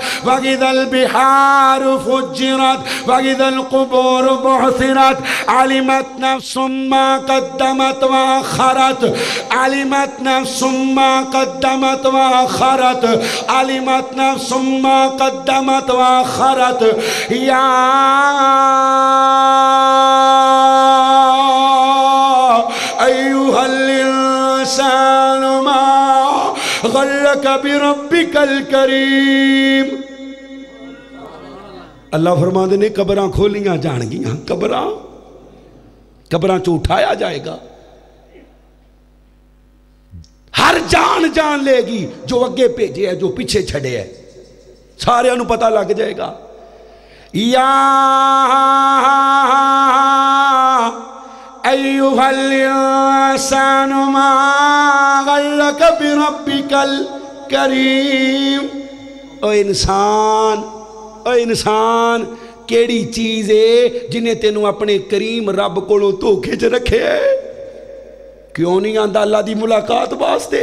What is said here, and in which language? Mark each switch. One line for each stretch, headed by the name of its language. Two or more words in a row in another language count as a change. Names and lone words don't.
Arabic: وإذا البحار فجرت وإذا القبور بعثرت علمت نفس ما قدمت وأخرت علمت نفس ما قدمت وأخرت علمت نفس ما قدمت وأخرت. يا أيها الإنسان ما غرك بربك الكريم.
Punjabi: اللہ فرماتے نے قبراں کھولیاں جانگیاں، قبراں چوں اٹھایا جائے گا. ہر جان جان لے گی، جو اگے بھیجے ہے جو پچھے چھڈے ہے، سارے نوں پتہ لگ جائے گا.
Arabic: يا أيها الإنسان ما غرك بربك الكريم.
Punjabi: او انسان کیہڑی چیز ہے جنہیں تینوں اپنے کریم رب کولوں دھوکے چ رکھے ہے? کیوں نہیں آندا اللہ دی ملاقات واسطے?